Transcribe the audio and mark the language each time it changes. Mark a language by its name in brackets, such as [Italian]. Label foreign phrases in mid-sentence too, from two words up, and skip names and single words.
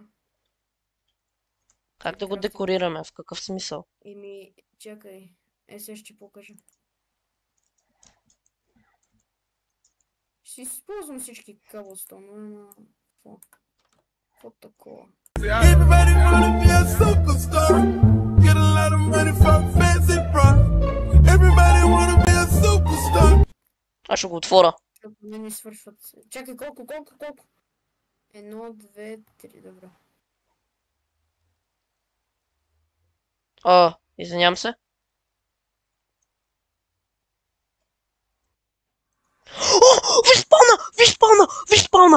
[Bulgarian] Как да го декорираме? В какъв смисъл? Чакай. Сега ще ти покажа. Ще използвам всички каблстонове, но... Какво такова? [English] Everybody wanna be a superstar. Get a lot of money from fancy bras. Everybody wanna be a superstar. [Bulgarian] Аз ще го отворя. Не ми свършват. Чакай, колко? 1, 2, 3, добре. Извинявам се. О, виж спауна!